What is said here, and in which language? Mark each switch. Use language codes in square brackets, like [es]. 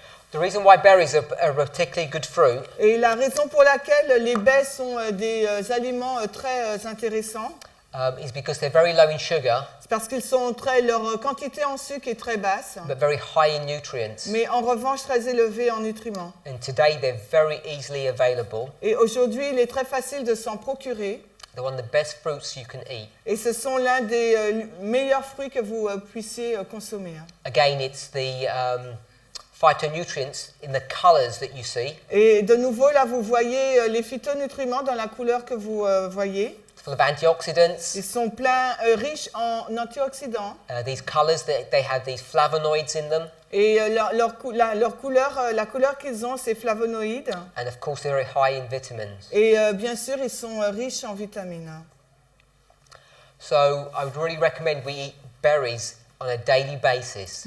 [en] The reason why berries are a particularly good fruit [fr] Et la raison pour laquelle les baies sont des aliments très intéressants, [en] is because they're very low in sugar, [fr] c'est parce leur quantité en sucre est très basse, [en] but very high in nutrients. [fr] mais en revanche très élevée en nutriments. [en] And today they're very easily available. [fr] Et aujourd'hui, il est très facile de s'en procurer. [en] They're one of the best fruits you can eat. [fr] Et ce sont l'un des meilleurs fruits que vous puissiez consommer. [en] Again, it's the phytonutrients in the colors that you see. [fr] Et de nouveau, là, vous voyez les phytonutriments dans la couleur que vous voyez. [en] full of antioxidants. [fr] Ils sont pleins, riches en antioxydants. [en] These colors, they have these flavonoids in them. [fr] Et leur couleur, la couleur qu'ils ont, c'est flavonoïdes. [en] And of course, they're very high in vitamins. [fr] Et bien sûr, ils sont riches en vitamines. [en] So I would really recommend we eat berries on a daily basis.